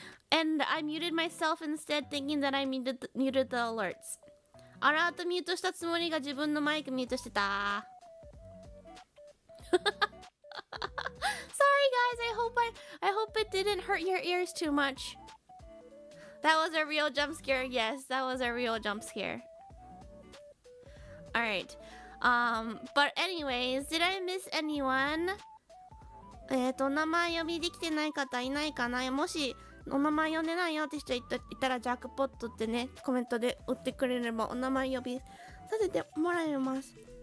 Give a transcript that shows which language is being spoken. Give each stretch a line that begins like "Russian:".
English: And I muted myself instead, thinking that I muted the alerts.
Japanese: アラートミュートしたつもりが自分のマイクミュートしてた。
English: Sorry guys, I hope it didn't hurt your ears too much. That was a real jump scare. Yes, that was a real jump scare. All right. But anyways, did I miss anyone?
Japanese: お名前呼びできてない方いないかな。もしお名前呼んでないよって人いたらジャックポットってねコメントで打ってくれればお名前呼びさせてもらいます。